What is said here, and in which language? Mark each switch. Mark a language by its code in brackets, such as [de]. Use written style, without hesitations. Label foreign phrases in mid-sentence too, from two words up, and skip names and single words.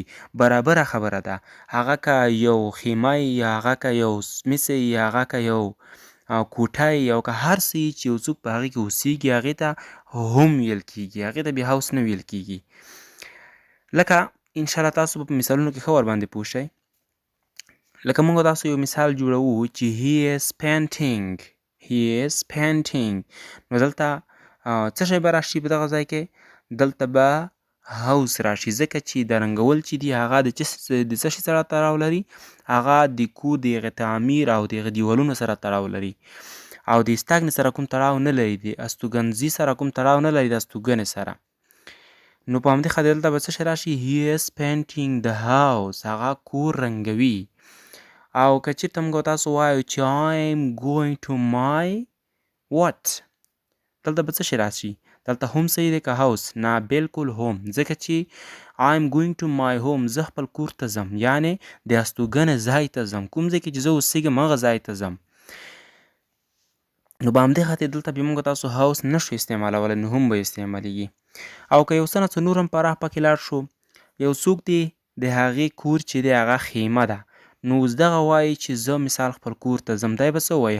[ps] برابره خبره ده، هغه که یو خیمه یا هغه که یو سمیڅ یا هغه که یو کوټه یا که هر څه چې یو څوک په هغې کې اوسیږي، هغې ته هوم ویل کیږي، هغې ته بیا هاوس نه ویل کیږي. لکه انشاءالله تاسو په مثالونو کې ښه ورباندې پوه شئ. لکه موږ تاسو یو مثال جوړوو چې [en] he is painting. [ps] نو دلته څه شی به راشي په دغه ځای کې؟ دلته به هاوس راشي، ځکه چې د رنګول چې دي هغه د څه شي سره تړاو لري؟ هغه د کور د هغې تعمیر او د هغې دیوالونو سره تړاو لري، او د استاګنې سره کوم تړاو نه لري، د استوګنځي سره کوم تړاو نه لري، د استوګنې سره. نو په همدې خاطر دلته به څه شی راشي؟ [en] he is painting the house. [ps] هغه کور رنګوي. او که چېرته موږ تاسو وایو چې [en] I am going to my what؟ [ps] دلته به څه شی راشي؟ دلته هم صحیح دی که هاوس؟ نه، بلکل هوم، ځکه چې [en] I am going to my home، [ps] زه خپل کور ته ځم، یعنې د استوګنې ځای ته ځم، کوم ځای کې چې زه اوسېږم هغه ځای ته ځم. نو په همدې خاطر دلته بیا موږ تاسو هاوس نشو استعمالولی، نو هم به استعمالیږي. او که یو څه نه څه نور هم پراخ پکې لاړ شو، یو څوک دی د هغې کور چې دی هغه خیمه ده، نو اوس دغه وایي چې زه مثال خپل کور ته ځم، دی به څه وایي؟